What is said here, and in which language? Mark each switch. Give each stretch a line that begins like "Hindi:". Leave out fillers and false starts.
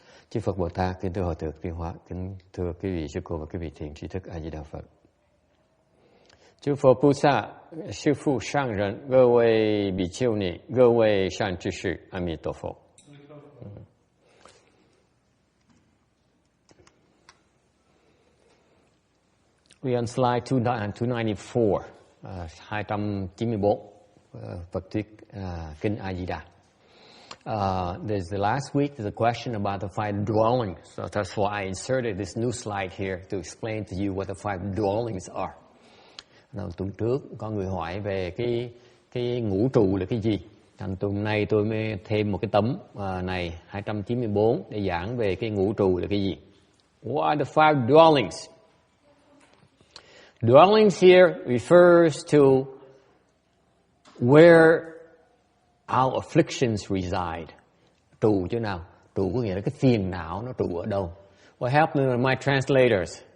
Vietnamese: Chư Phật Bồ Tát, kính thưa Hòa Thượng Tiên Hóa, kính thưa quý vị sư cô và quý vị thiện tri thức A Di Đà Phật. Chư Phật Bồ Tát, sư phụ sang
Chinese: 人,各位比丘尼，各位善知识，阿弥陀佛。
English: We on slide 294, 294,
Vietnamese: Phật thuyết Kinh A Di Đà.
English: There's the last week, there's a question about the five dwellings. So that's why I inserted this new slide here to explain to you what the five dwellings are.
Vietnamese: Tuần trước có người hỏi về cái ngũ trụ là cái gì. Thành tuần này tôi mới thêm một cái tấm này 294 để giảng về cái ngũ trụ là cái gì.
English: What are the five dwellings? Dwellings here refers to where our afflictions reside.
Vietnamese: Trụ chỗ nào? Trụ có nghĩa là cái phiền não nó trụ ở đâu?
English: What happened to my translators?